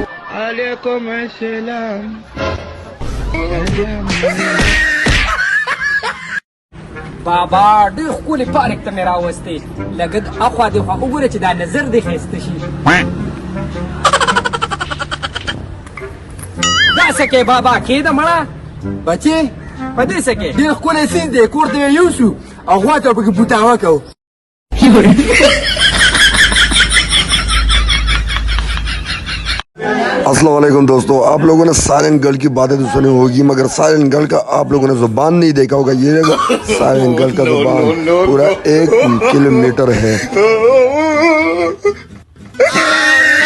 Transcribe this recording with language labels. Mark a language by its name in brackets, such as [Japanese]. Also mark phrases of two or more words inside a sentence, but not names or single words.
[Arabic] عليكم السلام. [Pashto] بابا ډېر ښکلې پارک ته مې راوستې لږ اخوا دې خوا وګوره چې دا نظر دې ښایسته شي داسې کې بابا کېده مړه بچې په دې څه کې ډېر ښکلی سیند دی کور ته یې یوسو او غوا ته پکې بوتاوه کوو [Urdu] السلام علیکم دوستو، آپ لوگوں نے سائلنٹ گرل کی باتیں تو سنی ہوگی مگر سائلنٹ گرل کا آپ لوگوں نے زبان نہیں دیکھا ہوگا. یہ سائلنٹ گرل کا زبان پورا 1 کلومیٹر ہے.